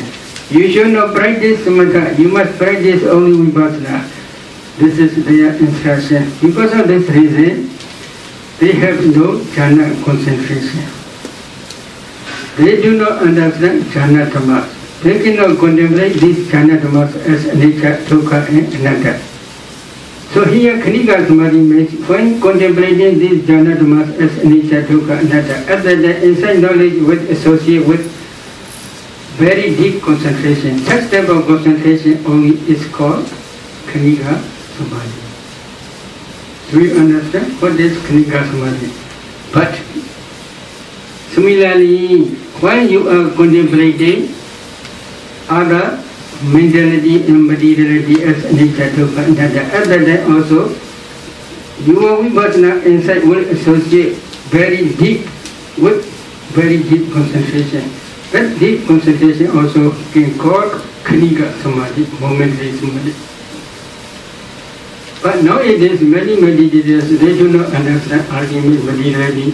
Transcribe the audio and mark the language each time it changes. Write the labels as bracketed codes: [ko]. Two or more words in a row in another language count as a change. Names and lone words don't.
[en] You should not practice samatha, you must practice only vipassana. This is their instruction. Because of this reason, they have no jhana concentration. They do not understand [pi] jhana dhammas. [en] They cannot contemplate these [pi] jhana dhammas [en] as [pi] anicca, dukkha, [en] and anatta. So here [pi] Khanika Samadhi [en] means when contemplating these [pi] jhana dhammas [en] as [pi] anicca, dukkha, anatta, [en] after the insight knowledge would associate with very deep concentration. Such type of concentration only is called [pi] Khanika Samadhi. [en] Do you understand what is [pi] Khanika Samadhi? [en] But similarly, when you are contemplating other mentality and materiality as [pi] anicca, dukkha, anatta, [en] after that also your vipassana insight will associate very deep with very deep concentration. That deep concentration also can call [pi] Khanika Samadhi, [en] momentary Samadhi. But nowadays, many meditators, they do not understand ultimate materiality.